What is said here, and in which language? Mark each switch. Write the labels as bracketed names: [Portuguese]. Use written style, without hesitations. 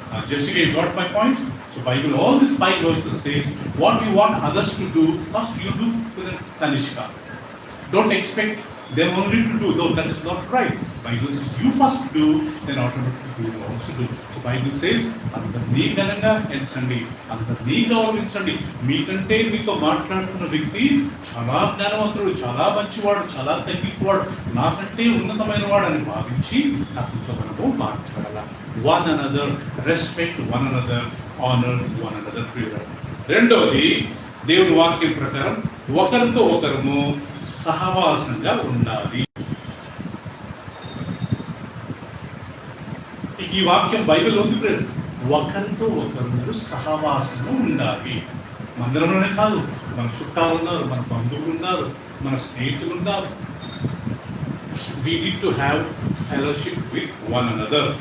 [English] Jessica, you got my point? So Bible, all these 5 verses says what you want others to do, first you do to the Tanishka. Don't expect them only to do, though that is not right. Bible says you first do, then automatically you will also do. So Bible says [Telugu] అందరినీ ఘనంగా ఎంచండి, అందరినీ గౌరవించండి. మీకంటే మీతో మాట్లాడుతున్న వ్యక్తి చాలా జ్ఞానవంతుడు, చాలా మంచివాడు, చాలా తగ్గిపోవాడు, నాకంటే ఉన్నతమైన వాడు అని భావించి అతనితో మనము మాట్లాడాలి. [English] One another, respect one another, honor one another. [Telugu] రెండవది, దేవుని వాక్యం ప్రకారం ఒకరితో ఒకరము సహవాసంగా ఉండాలి. ఈ వాక్యం బైబిల్లో ఉంది. ఒకరితో ఒకరు సహవాసంగా ఉండాలి. మందిరంలోనే కాదు, మన చుట్టాలు ఉన్నారు, మన బంధువులు ఉన్నారు, మన స్నేహితులు ఉన్నారు. [English] We need to have fellowship with one another.